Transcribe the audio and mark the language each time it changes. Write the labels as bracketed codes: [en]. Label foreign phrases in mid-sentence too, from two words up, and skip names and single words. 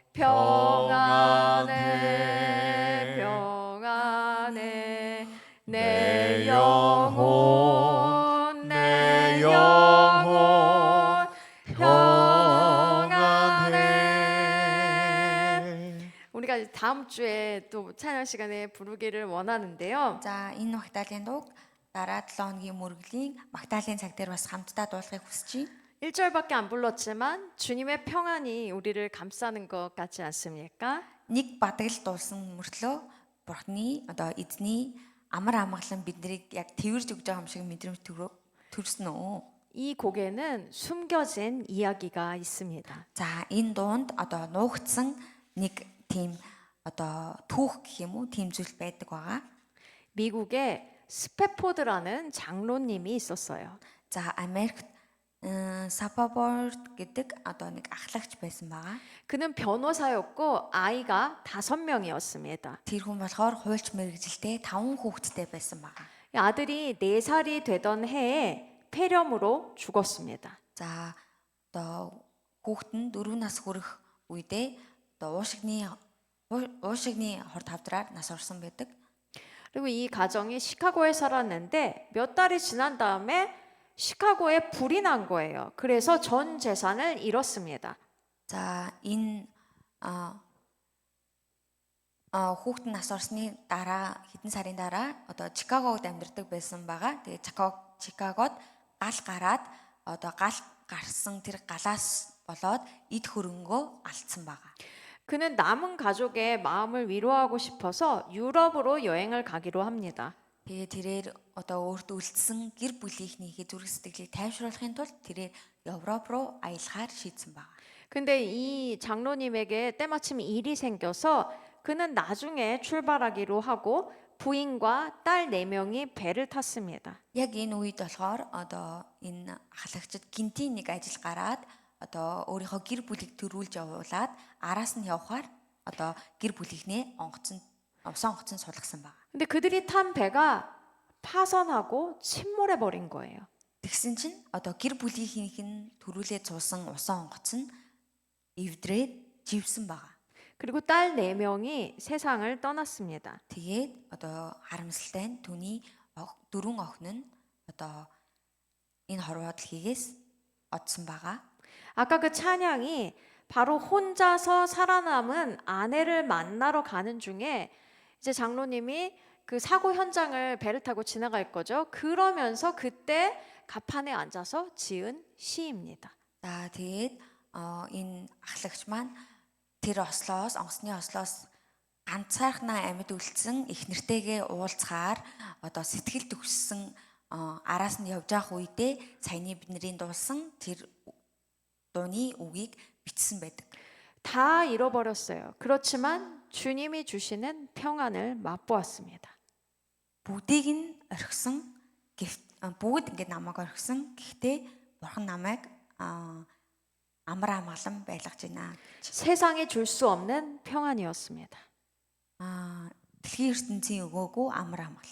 [ko] 평안해 평안해 내 영혼 평안해. 우리가 다음 주에 또 찬양 시간에 부르기를 원하는데요. [mn] За энэ Магдалины дууг дараа 7 хоногийн мөргөлийн Магдалины цаг дээр бас хамтдаа дуулахыг хүсэж байна. [ko] 1절밖에 안 불렀지만 주님의 평안이 우리를 감싸는 것 같지 않습니까? [mn] Нэг бадаг л дуулсан мөртлөө Бурхны эзний амар амгалан биднийг яг тэрвэрж өгж байгаа юм шиг мэдрэмж төрсөн үү? [ko] 이 곡에는 숨겨진 이야기가 있습니다. [mn] За энэ дуунд нуугдсан нэг тийм түүх гэх юм уу тийм зүйл байдаг байгаа. [ko] 미국에 스패포드라는 장로님이 있었어요. [mn] За Америкт Саппорт гэдэг одоо нэг ахлагч байсан байгаа. [ko] 그는 변호사였고 아이가 5명이었습니다. [mn] Тэр хүн болохоор хуульч мэрэгжилтэй 5 хүүхэдтэй байсан байгаа. [ko] 아들이 4살이 되던 해에 폐렴으로 죽었습니다. [mn] За одоо хүүхэд нь 4 нас хүрэх үедээ одоо уушигны хорт хавдраар нас орсон байдаг. [ko] 그리고 이 가정이 시카고에 살았는데 몇 달이 지난 다음에 시카고에 불이 난 거예요. 그래서 전 재산을 잃었습니다. [mn] За энэ хүүхэд нь нас орсны дараа хэдэн сарын дараа одоо Чикагод амьдардаг байсан байгаа. Тэгээ Чикагод гал гараад одоо гал гарсан тэр галаас болоод эд хөрөнгөө алдсан байгаа. [ko] 그는 남은 가족의 마음을 위로하고 싶어서 유럽으로 여행을 가기로 합니다. [mn] Тэгээ тэрээр одоо өөрт үлдсэн гэр бүлийнхнийхээ зүрх сэтгэлийг тайвшруулахын тулд тэрээр Европ руу аялахаар шийдсэн байна. [ko] 근데 이 장로님에게 때마침 일이 생겨서 그는 나중에 출발하기로 하고 부인과 딸 4명이 배를 탔습니다. [mn] Яг энэ үед болохоор одоо энэ ахлагчид гинтийн нэг ажил гараад одоо өөрийнхөө гэр бүлийг төрүүлж явуулаад араас нь явхаар одоо гэр бүлийнхнээ онгоцон сулгасан байна. [ko] 근데 그들이 탄 배가 파선하고 침몰해 버린 거예요. [mn] Тэгсэн чинь одоо гэр бүлийнхийнх нь төрүүлээд суусан усан онгоц нь эвдрээд живсэн байна. [ko] 그리고 딸 4명이 세상을 떠났습니다. [mn] Тэгээд одоо харамсалтай нь түүний 4 охин нь одоо энэ хорвоо дэлхийгээс одсон байгаа. [ko] 아까 그 찬양이 바로 혼자서 살아남은 아내를 만나러 가는 중에 이제 장로님이 그 사고 현장을 배를 타고 지나갈 거죠. 그러면서 그때 가판에 앉아서 지은 시입니다. [mn] За тэгээд энэ ахлагч маань тэр онгоцны ослоос ганцаархнаа амьд үлдсэн их нэртэйгээ уулзахаар одоо сэтгэл төгссөн араас нь явж явах үедээ саяны бидний дуулсан тэр дууны үгийг бичсэн байдаг. [ko] 다 잃어버렸어요. 그렇지만 주님이 주시는 평안을 맛보았습니다. [mn] Бүгдийг нь орхисон бүгд ингээд намайг орхисон. Гэхдээ бурхан намайг амар амгалан байлгаж байна. [ko] 세상이 줄 수 없는 평안이었습니다. [mn] Дэлхийн ертөнцийн өгөөгүй амар амгалан.